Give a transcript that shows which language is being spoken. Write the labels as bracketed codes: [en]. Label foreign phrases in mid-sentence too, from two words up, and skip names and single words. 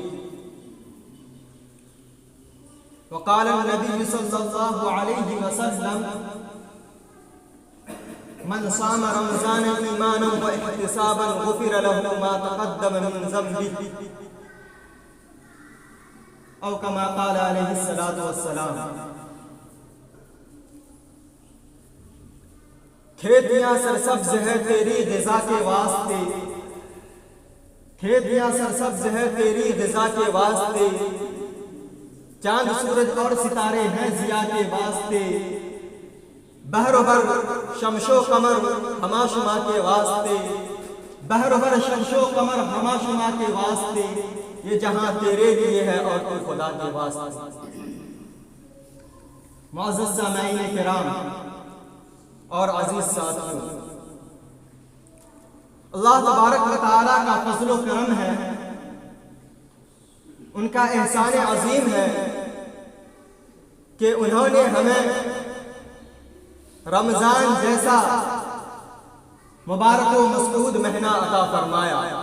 [ar] وقال النبي صلى الله عليه وسلم من صام رمضان إيمانا واحتسابا غفر له ما تقدم من ذنبه او كما قال عليه الصلاة والسلام. [ur] کھیتیاں سرسبز ہے تیری غذا کے واسطے، کھیتیاں سرسبز ہے تیری غذا کے واسطے، چاند سورج اور ستارے ہیں ضیاء کے واسطے، بحر و بر شمش و قمر ہما شما کے واسطے، بحر و بر شمش و قمر ہما شما کے واسطے، یہ جہاں تیرے لیے ہے اور تو خدا کے واسطے. معزز سامعین کرام اور عزیز ساتھیوں، [ar] اللہ تبارک و تعالیٰ [ur] کا فضل و کرم ہے، ان کا احسان عظیم ہے کہ انہوں نے ہمیں رمضان جیسا مبارک و مسعود مہینہ عطا فرمایا.